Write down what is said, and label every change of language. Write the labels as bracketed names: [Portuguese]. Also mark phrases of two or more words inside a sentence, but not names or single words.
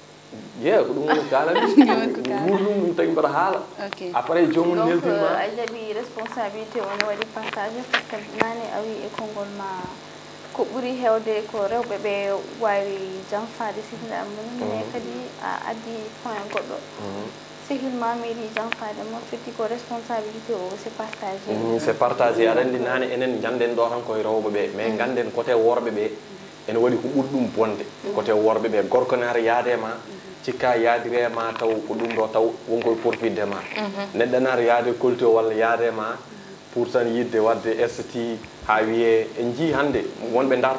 [Fula] ko ɗum woni kalani wuurɗum ɗum tagi mbaɗa haala après jomum neldinma a jaɓi responsabilité one waɗi partage [French] par ce que [Fula] nane a wi e konngol ma ko ɓuuri hewde ko rewɓe ɓe wawi janfade sihila mum mais kadi a addi point goɗɗo sehil ma meeɗi janfade mo firti ko responsabilité o [French] c'est partagé c'est partagé [Fula] aɗa andi nane enen janden ɗo tan koye rewɓe ɓe mais ganden côté worɓe ɓe ene waɗi ko ɓuri ɗum bonde côté worɓe ɓe gorko ne ara yaadema cikka yaadirema taw ko ɗum ɗo taw wonkoye profitde ma neɗɗo ne ara yaade colté walla yaadema pour tan yidde wadde esti ha wiye en jii hande wonɓe darta